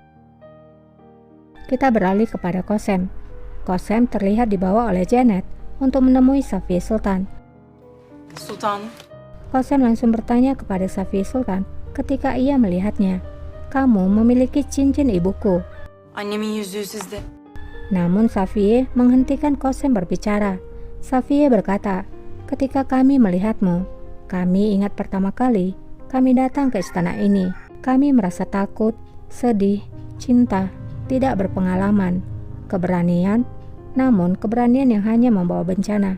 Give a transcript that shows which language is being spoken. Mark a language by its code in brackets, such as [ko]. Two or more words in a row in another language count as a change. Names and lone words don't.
[id] Kita beralih kepada Kosem. Kosem terlihat dibawa oleh Janet untuk menemui Safiye Sultan. [tr] Sultanım. [id] Kosem langsung bertanya kepada Safiye Sultan ketika ia melihatnya, kamu memiliki cincin ibuku. [tr] Annemin yüzüğü sizde. [id] Namun Safiye menghentikan Kosem berbicara. Safiye berkata, ketika kami melihatmu, kami ingat pertama kali kami datang ke istana ini. Kami merasa takut, sedih, cinta, tidak berpengalaman, keberanian, namun keberanian yang hanya membawa bencana.